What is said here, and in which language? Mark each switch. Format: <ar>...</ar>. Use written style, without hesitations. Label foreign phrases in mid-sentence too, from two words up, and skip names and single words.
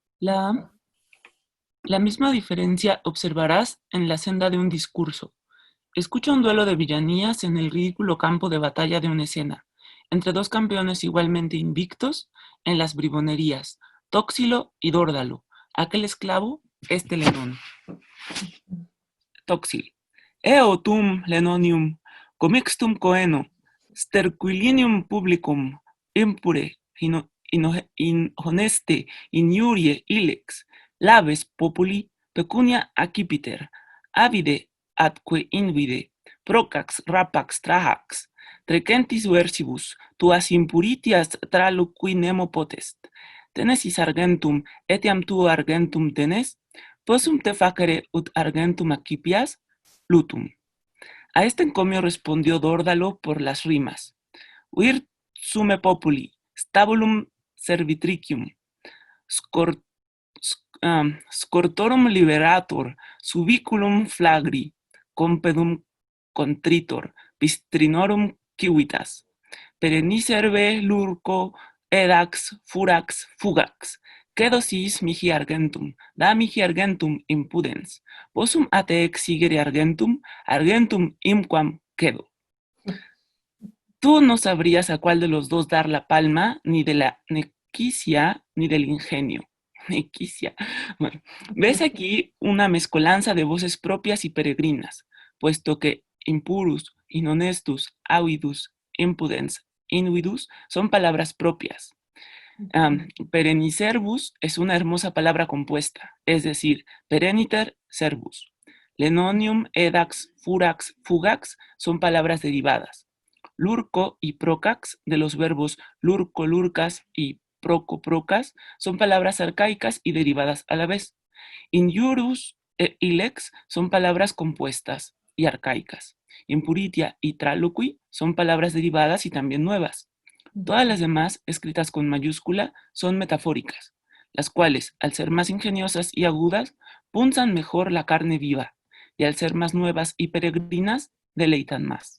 <es>La misma diferencia observarás en la senda de un discurso. Escucha un duelo de villanías en el ridículo campo de batalla de una escena, entre dos campeones igualmente invictos en las bribonerías, Tóxilo y Dórdalo, aquel esclavo, este Lenón. Tóxil.</es> <la>Eo tum Lenonium, comixtum coeno, sterquilinium publicum, impure, inhoneste, iniurie ilex, labes populi, pecunia accipiter, avide atque invide, procax rapax trahax, trecentis versibus, tuas impuritias traluqui nemo potest, tenesis argentum, etiam tu argentum tenes, possum te facere ut argentum accipias, lutum.</la> <es>A este encomio respondió Dórdalo por las rimas.</es> <la>Vir sume populi, stabulum servitricium, scor- scortorum liberator, subiculum flagri, compedum contritor, pistrinorum civitas, perenniserve lurco edax furax fugax, cedosis mihi argentum, da mihi argentum impudens, possum ate exigere argentum imquam cedo.</la> <es>Tú no sabrías a cuál de los dos dar la palma, ni de la nequicia ni del ingenio. Nequicia. Bueno, ves aquí una mezcolanza de voces propias y peregrinas, puesto que</es> <la>impurus, inhonestus, avidus, impudens, invidus</la> <es>son palabras propias. Perenniservus es una hermosa palabra compuesta, es decir,</es> <la>pereniter servus. Lenonium, edax, furax, fugax</la> <es>son palabras derivadas. Lurco y procax, de los verbos</es> <la>lurco, lurcas</la> <es>y</es> <la>proco, procas,</la> <es>son palabras arcaicas y derivadas a la vez. Injurus e ilex son palabras compuestas y arcaicas. Impuritia y traloqui son palabras derivadas y también nuevas. Todas las demás, escritas con mayúscula, son metafóricas, las cuales, al ser más ingeniosas y agudas, punzan mejor la carne viva, y al ser más nuevas y peregrinas, deleitan más.</es>